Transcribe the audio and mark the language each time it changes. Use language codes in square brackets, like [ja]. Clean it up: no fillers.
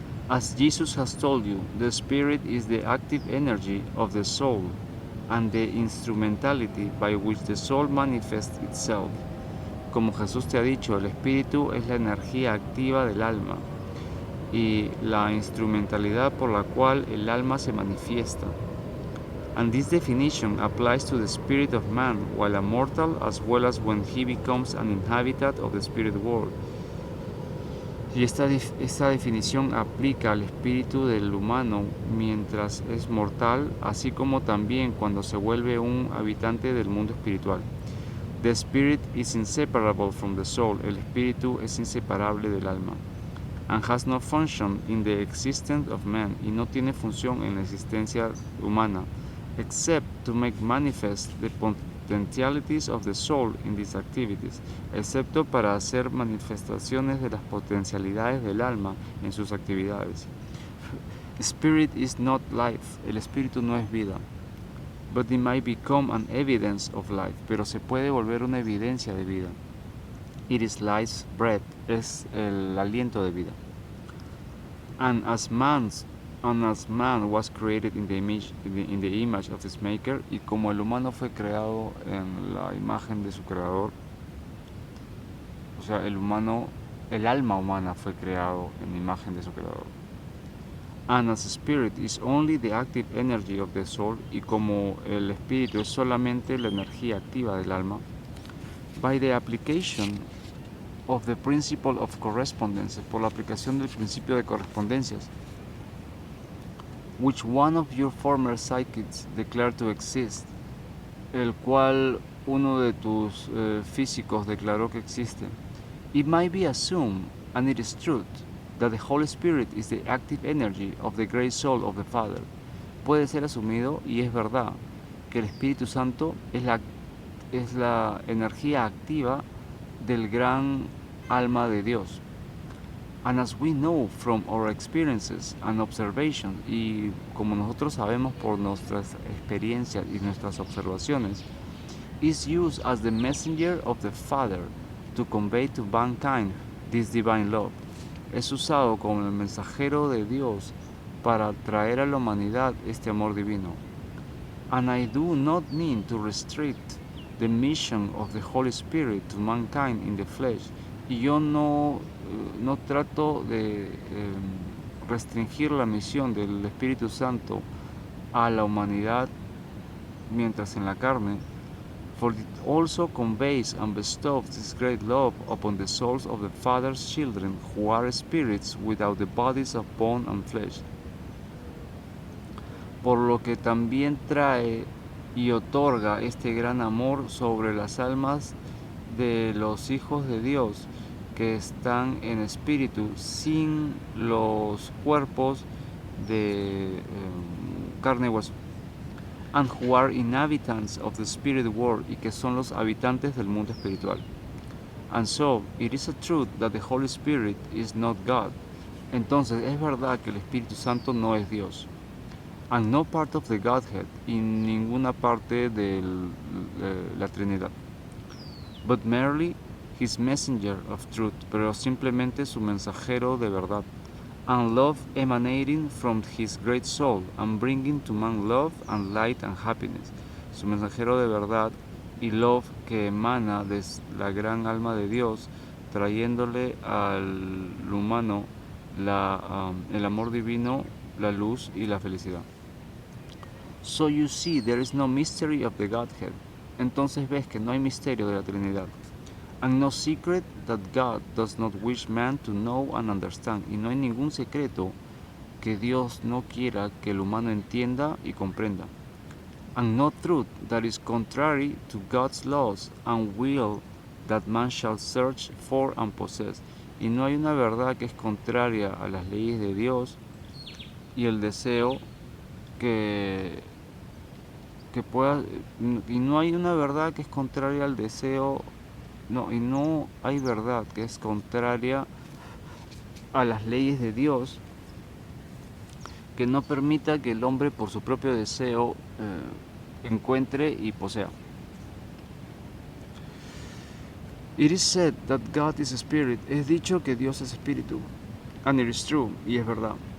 [en] As Jesus has told you, the spirit is the active energy of the soul and the instrumentality by which the soul manifests itself. [es] Como Jesús te ha dicho, el espíritu es la energía activa del alma y la instrumentalidad por la cual el alma se manifiesta. [en] And this definition applies to the spirit of man, while a mortal, as well as when he becomes an inhabitant of the spirit world. [es] Y esta definición aplica al espíritu del humano mientras es mortal, así como también cuando se vuelve un habitante del mundo espiritual. [en] The spirit is inseparable from the soul. [es] El espíritu es inseparable del alma. [en] And has no function in the existence of man. [es] Y no tiene función en la existencia humana, [en] except to make manifest the potentialities of the soul in these activities, [es] excepto para hacer manifestaciones de las potencialidades del alma en sus actividades. [en] Spirit is not life. [es] El espíritu no es vida. [en] But it might become an evidence of life. [es] Pero se puede volver una evidencia de vida. [en] It is life's breath. [es] Es el aliento de vida. [en] And as man was created in the image of his maker, [es] y como el humano fue creado en la imagen de su creador, o sea, el alma humana fue creado en la imagen de su creador. [en] And as spirit is only the active energy of the soul, [es] y como el espíritu es solamente la energía activa del alma, [en] by the application of the principle of correspondence, [es] por la aplicación del principio de correspondencias, [en] which one of your former psychics declared to exist, [es] el cual uno de tus físicos declaró que existe. [en] It might be assumed, and it is truth, that the Holy Spirit is the active energy of the great soul of the Father. [es] Puede ser asumido, y es verdad, que el Espíritu Santo es la energía activa del gran alma de Dios. [en] And as we know from our experiences and observations, [es] y como nosotros sabemos por nuestras experiencias y nuestras observaciones, [en] is used as the messenger of the Father to convey to mankind this divine love. [es] Es usado como el mensajero de Dios para traer a la humanidad este amor divino. [en] And I do not mean to restrict the mission of the Holy Spirit to mankind in the flesh. [es] Y yo no trato de restringir la misión del Espíritu Santo a la humanidad mientras en la carne, [en] for it also conveys and bestows this great love upon the souls of the Father's children, who are spirits without the bodies of bone and flesh. [es] Por lo que también trae y otorga este gran amor sobre las almas de los hijos de Dios que están en espíritu sin los cuerpos de carne y hueso. [en] And who are inhabitants of the spirit world, [es] y que son los habitantes del mundo espiritual. [en] And so, it is a truth that the Holy Spirit is not God. [es] Entonces, es verdad que el Espíritu Santo no es Dios. [en] And no part of the Godhead, [es] y ninguna parte de la Trinidad. [en] But merely his messenger of truth, [es] pero simplemente su mensajero de verdad. [en] And love emanating from his great soul, and bringing to man love and light and happiness. [es] Su mensajero de verdad y love que emana de la gran alma de Dios, trayéndole al humano el amor divino, la luz y la felicidad. [en] So you see, there is no mystery of the Godhead. [es] Entonces ves que no hay misterio de la Trinidad. [en] And no secret that God does not wish man to know and understand. [es] Y no hay ningún secreto que Dios no quiera que el humano entienda y comprenda. [en] And no truth that is contrary to God's laws and will that man shall search for and possess. [es] Y no hay una verdad que es contraria a las leyes de Dios y el deseo que pueda, y no hay una verdad que es contraria al deseo, y no hay verdad que es contraria a las leyes de Dios que no permita que el hombre por su propio deseo encuentre y posea. [en] It is said that God is a spirit. [es] Es dicho que Dios es espíritu. [en] And it is true, [es] y es verdad.